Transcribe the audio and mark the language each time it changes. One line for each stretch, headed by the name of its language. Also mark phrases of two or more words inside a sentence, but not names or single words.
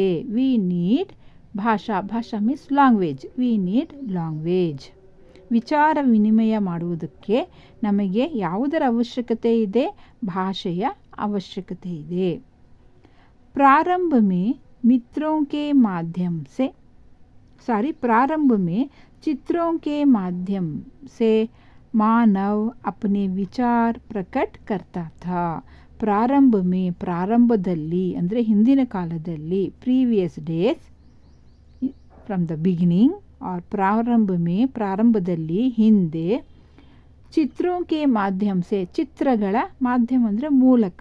English: We need ಭಾಷಾ, ಭಾಷಾ means language. We need language.
Kannada: ವಿಚಾರ ವಿನಿಮಯ ಮಾಡುವುದಕ್ಕೆ ನಮಗೆ ಯಾವುದರ ಅವಶ್ಯಕತೆ ಇದೆ? ಭಾಷೆಯ ಅವಶ್ಯಕತೆ ಇದೆ.
Hindi: प्रारंभ में मित्रों के माध्यम से, प्रारंभ में चित्रों के माध्यम से मानव अपने विचार प्रकट करता था. प्रारंभ में,
Kannada: ಪ್ರಾರಂಭದಲ್ಲಿ ಅಂದರೆ ಹಿಂದಿನ ಕಾಲದಲ್ಲಿ,
English: previous days, from the beginning.
Kannada: ಆರ್
Hindi: प्रारंभ में,
Kannada: ಪ್ರಾರಂಭದಲ್ಲಿ, ಹಿಂದೆ.
Hindi: चित्रों के माध्यम से,
Kannada: ಚಿತ್ರಗಳ ಮಾಧ್ಯಮ ಅಂದರೆ ಮೂಲಕ.